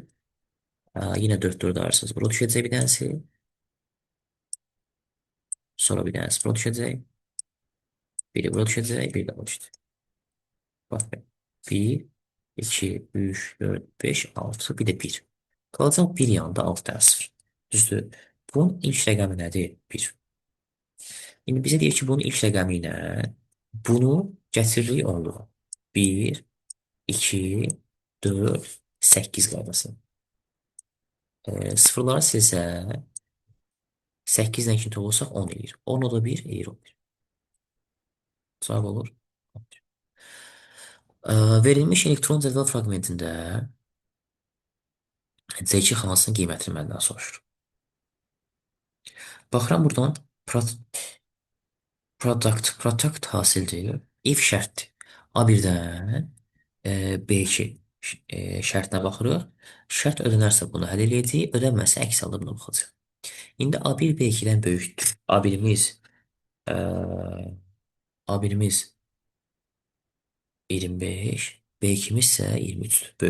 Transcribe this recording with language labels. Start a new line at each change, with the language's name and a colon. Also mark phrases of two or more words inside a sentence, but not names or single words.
Turkish: Yine 4 ayırsanız bura düşecek bir tanesi. Sonra bir tanesi bura düşecek. Biri bura düşecek, biri de bura düşecek. Bak be. 1, 2, 3, 4, 5, 6, bir de 1.
Azerbaijani: Qalacaq bir yanında 6 dənə 0. Düzdür. Bunun ilk rəqəmi nədir? 1. İndi bizə deyir ki, bunun ilk rəqəmi ilə bunu gətiririk onluğa. 1, 2, 4, 8 qaydası. Sıfırları silsə 8 ilə 2 olsaq 10 eləyir. 10 o da 1 eləyir 11. Cavab olur. Verilmiş elektron cədvəl fraqmentində C2 xanasının qiymətini məndən soruşur. Baxıram buradan product hasildir. If şərtdir. A1-dən B2. şərtinə baxırıq. Şərt ödənərsə bunu həll eləyəcəyik, ödənməsə əks halda buna baxacaq. İndi A1 B2-dən böyükdür. Ə, A1-imiz 25, B2-miz isə 23-dür, böyükdür.